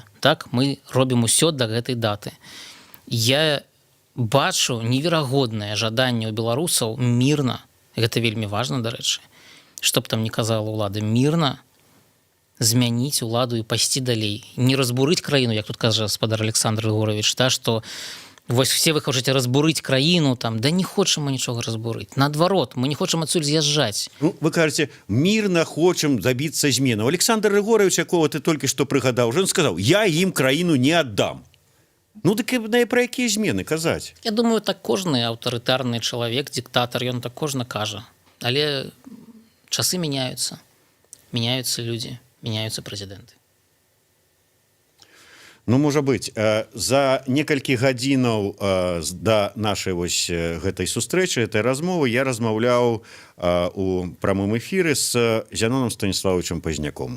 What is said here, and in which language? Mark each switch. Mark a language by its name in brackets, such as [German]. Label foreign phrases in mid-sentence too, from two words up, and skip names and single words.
[Belarusian] Так, мы робім усё да гэтай даты. Я бачу неверагоднае жаданне ў беларусаў мірна, гэта вельмі важна, дарэчы, што б там не казала ўлада, мірна змяніць уладу і пайсці далей. Не разбурыць краіну, як тут кажа гаспадар Александр Егорович, да, што Вось все вы хочаце разбурыць краіну там, да не хочам мы нічога разбурыць. Наадварот, мы не хочам адсюль з'язджаць. Ну, вы кажаце, мирно хочам добиться зменаў. Александр Григорьевич, якого ты [Russian] только что [Belarusian] прыгадаў, [Russian] уже он сказал, [Belarusian] я им краіну не отдам. Ну, так про якія змены казаць? Я думаю, так кожны аўтарытарны чалавек, диктатор, ён так кожны кажа. Але часы мяняюцца. Мяняюцца людзі, мяняюцца прэзідэнты. Ну, можа быць, за некалькі гадзінаў да нашай вось гэтай сустрэчы, гэтай размовы я размаўляў у прамым эфіры з Зяноном Станіславовичем Пазняком.